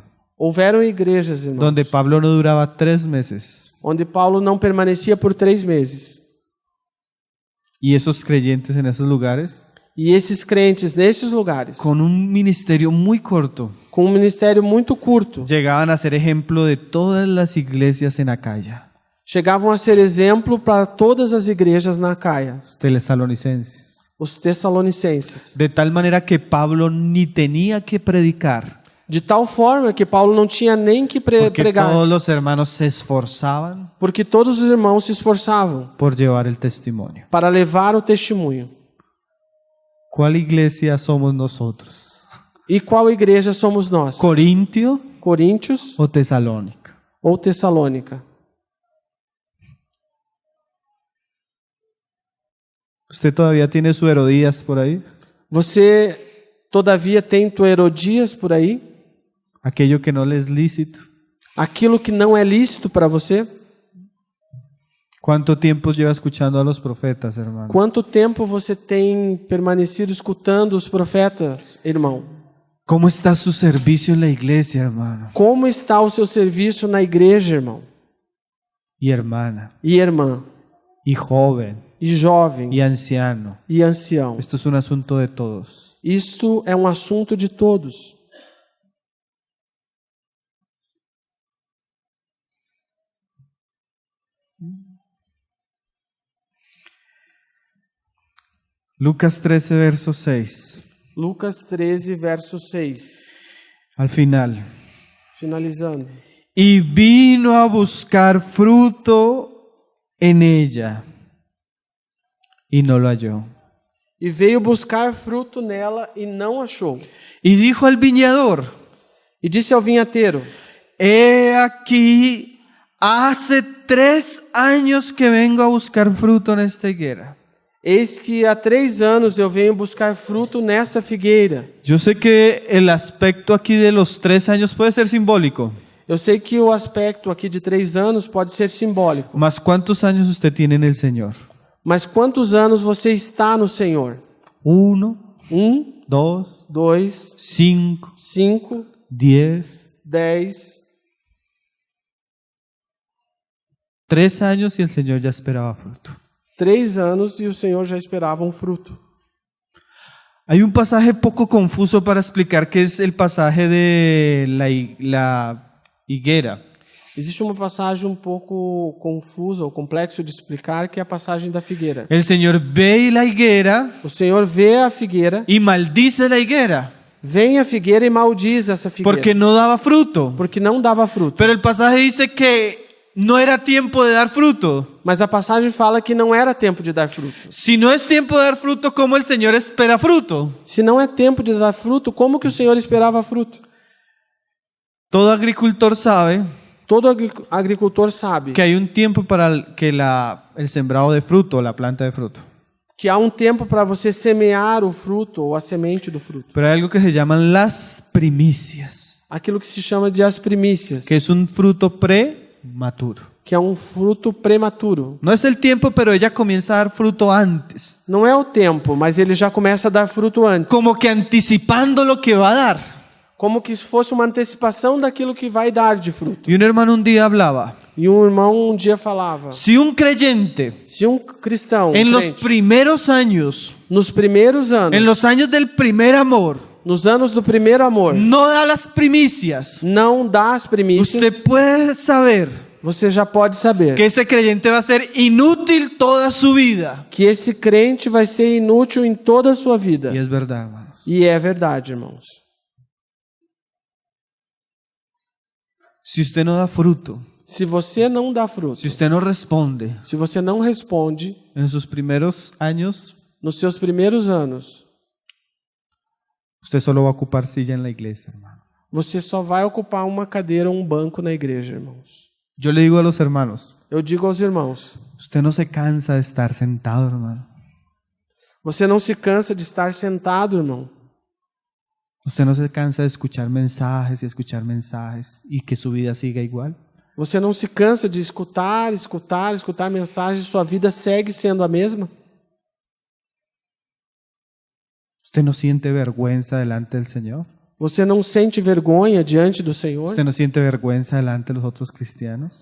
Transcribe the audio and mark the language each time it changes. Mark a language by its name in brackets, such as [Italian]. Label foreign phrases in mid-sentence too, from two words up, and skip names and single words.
[Portuguese] Houveram igrejas, irmãos, [Spanish] donde Pablo no duraba 3 meses [Portuguese] onde Paulo não permanecia por 3 meses. [Spanish] y esos creyentes en esos lugares, [Portuguese] E esses crentes nesses lugares, [Spanish] con un ministerio muy corto, [Portuguese] com um ministério muito curto, [Spanish] llegaban a ser ejemplo de todas las iglesias en Acaya, [Portuguese] chegavam a ser exemplo para todas as igrejas na Acaia, [Spanish] los tesalonicenses. [Portuguese] os tessalonicenses. [Spanish] De tal manera que Pablo ni tenía que predicar, [Portuguese] De tal forma que Paulo não tinha nem que [Spanish] porque [Portuguese] pregar, [Spanish] todos los hermanos se esforzaban [Portuguese] porque todos os irmãos se esforçavam [Spanish] por llevar el testimonio. [Portuguese] para levar o testemunho. [Spanish] ¿Cuál iglesia somos nosotros? [Portuguese] E qual igreja somos nós? [Spanish] ¿Corintio [Portuguese] Coríntios [Spanish] o Tesalónica? [Portuguese] ou Tessalônica? [Spanish] ¿Usted todavía tiene su Herodías por ahí? [Portuguese] Você, todavia, tem tua Herodias por aí? [Spanish] Aquello que no le es lícito. [Portuguese] Aquilo que não é lícito para você? [Spanish] ¿Cuánto tiempo lleva escuchando a los profetas, hermano? [Portuguese] Quanto tempo você tem permanecido escutando os profetas, irmão? [Spanish] ¿Cómo está su servicio en la iglesia, hermano? [Portuguese] Como está o seu serviço na igreja, irmão? [Spanish] Y hermana, [Portuguese] E irmã? [Spanish] y joven, [Portuguese] E jovem? [Spanish] y anciano. [Portuguese] E ancião? [Spanish] Esto es un asunto de todos. [Portuguese] Isto é um assunto de todos. [Spanish] Lucas 13, verso 6. [Portuguese] Lucas 13, verso 6. [Spanish] Al final. [Portuguese] Finalizando. [Spanish] Y vino a buscar fruto en ella, y no lo halló. [Portuguese] E veio buscar fruto nela e não achou. [Spanish] Y dijo al viñador: [Portuguese] E disse ao vinhateiro: [Spanish] He aquí, hace 3 años que vengo a buscar fruto en esta higuera. [Portuguese] Eis que há 3 anos eu venho buscar fruto nessa figueira. [Spanish] Yo sé que el aspecto aquí de los 3 años puede ser simbólico. [Portuguese] Eu sei que o aspecto aqui de 3 anos pode ser simbólico. [Spanish] Mas ¿cuántos años usted tiene en el Señor? [Portuguese] Mas quantos anos você está no Senhor? [Spanish] 1, [Portuguese] 2, [Spanish] 2, 5, [Portuguese] 5, [Spanish] 10, [Portuguese] 10, [Spanish] 3 años y el Señor ya esperaba fruto. [Portuguese] 3 anos e o Senhor já esperava um fruto. [Spanish] Hay un pasaje poco confuso para explicar que es el pasaje de la higuera. [Portuguese] Existe uma passagem um pouco confusa ou complexa de explicar, que é a passagem da figueira. [Spanish] El Señor ve la higuera [Portuguese] O Senhor vê a figueira, [Spanish] y maldice la higuera [Portuguese] vem a figueira e maldiz essa figueira, [Spanish] porque no daba fruto. [Portuguese] porque não dava fruto. [Spanish] Pero el pasaje dice que no era tiempo de dar fruto. [Portuguese] Mas a passagem fala que não era tempo de dar fruto. [Spanish] Si no es tiempo de dar fruto, ¿cómo el Señor espera fruto? [Portuguese] Se não é tempo de dar fruto, como que o Senhor esperava fruto? [Spanish] Todo agricultor sabe [Portuguese] Todo agricultor sabe [Spanish] que hay un tiempo para que el sembrado de fruto, la planta de fruto. [Portuguese] que há um tempo para você semear o fruto ou a semente do fruto. [Spanish] Pero hay algo que se llaman las primicias, [Portuguese] Aquilo que se chama de as primícias, [Spanish] que es un fruto prematuro. [Portuguese] que é um fruto prematuro. [Spanish] No es el tiempo, pero ella comienza a dar fruto antes, [Portuguese] Não é o tempo, mas ele já começa a dar fruto antes. [Spanish] como que anticipando lo que va a dar. [Portuguese] Como que fosse uma antecipação daquilo que vai dar de fruto. [Spanish] Y un hermano un día hablaba, [Portuguese] E um irmão um dia falava, [Spanish] si un creyente [Portuguese] se um cristão, [Spanish] en los [Portuguese] crente, [Spanish] primeros años, [Portuguese] nos primeiros anos, [Spanish] en los años del primer amor, [Portuguese] nos anos do primeiro amor, [Spanish] no da las primicias, [Portuguese] não dá as primícias, [Spanish] usted puede saber [Portuguese] você já pode saber [Spanish] que ese creyente va a ser inútil toda su vida. [Portuguese] que esse crente vai ser inútil em toda a sua vida. [Spanish] Y es verdad, hermanos. [Portuguese] E é verdade, irmãos. [Spanish] Si usted no da fruto, [Portuguese] Se você não dá fruto, [Spanish] si usted no responde [Portuguese] se você não responde [Spanish] en sus primeros años, [Portuguese] nos seus primeiros anos, [Spanish] usted solo va a ocupar silla en la iglesia, hermano. [Portuguese] você só vai ocupar uma cadeira ou um banco na igreja, irmãos. [Spanish] Yo le digo a los hermanos, [Portuguese] Eu digo aos irmãos, [Spanish] usted no se cansa de estar sentado, hermano. [Portuguese] você não se cansa de estar sentado, irmão. [Spanish] Usted no se cansa de escuchar mensajes y que su vida siga igual. [Portuguese] Você não se cansa de escutar mensagens e sua vida segue sendo a mesma? [Spanish] Usted no siente vergüenza delante del Señor. [Portuguese] Você não sente vergonha diante do Senhor? [Spanish] Usted no siente vergüenza delante de los otros cristianos.